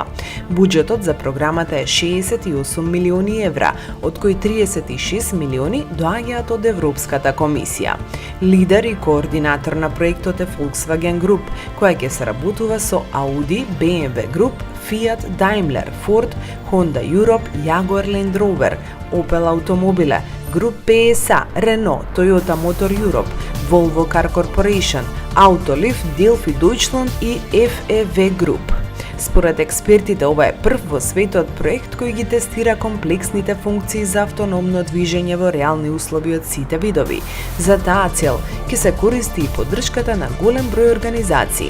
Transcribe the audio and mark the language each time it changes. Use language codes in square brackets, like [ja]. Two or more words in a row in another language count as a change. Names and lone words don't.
[mk] Буџетот за програмата е 68 милиони евра, од кои 36 милиони доаѓаат од Европската комисија. Лидер и координатор на проектот е Volkswagen Group, која ќе соработува со Audi, BMW Group, Fiat, Daimler, Ford, Honda Europe, Jaguar Land Rover, Opel Automobile, Grup PSA, Renault, Toyota Motor Europe, Volvo Car Corporation, Autoliv, Delphi Deutschland и FEV Group. Според експертите, ова е прв во светот проект кој ги тестира комплексните функции за автономно движење во реални услови од сите видови. За таа цел ќе се користи и поддршката на голем број организации.